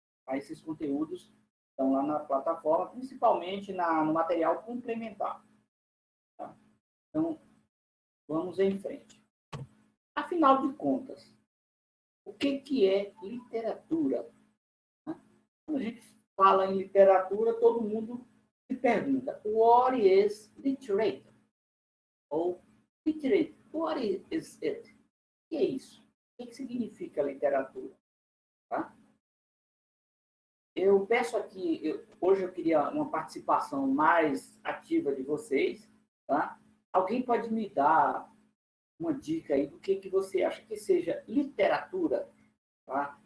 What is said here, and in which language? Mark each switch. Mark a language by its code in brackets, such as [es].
[pt] Esses conteúdos estão lá na plataforma, principalmente no material complementar. Tá? Então, vamos em frente. Afinal de contas, o que é literatura? Quando a gente fala em literatura, todo mundo se pergunta, [en] what is literature? Ou literature, what is it? [pt] O que é isso? O que significa literatura? Tá? Eu peço aqui, hoje eu queria uma participação mais ativa de vocês, tá? Alguém pode me dar uma dica aí do que você acha que seja literatura, tá?